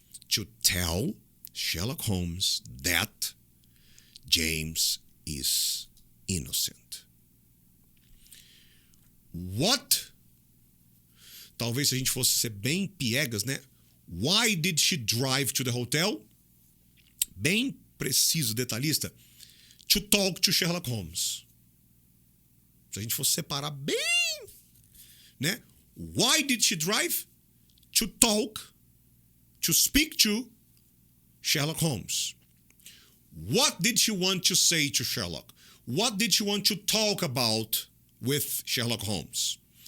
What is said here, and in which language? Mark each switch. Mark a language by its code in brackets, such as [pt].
[en] To tell Sherlock Holmes that James is innocent. What? [pt] Talvez se a gente fosse ser bem piegas, né? [en] Why did she drive to the hotel? [pt] Bem preciso, detalhista. [en] To talk to Sherlock Holmes. [pt] Se a gente fosse separar bem, né? [en] Why did she drive? To talk, to speak to Sherlock Holmes. What did she want to say to Sherlock? What did she want to talk about with Sherlock Holmes?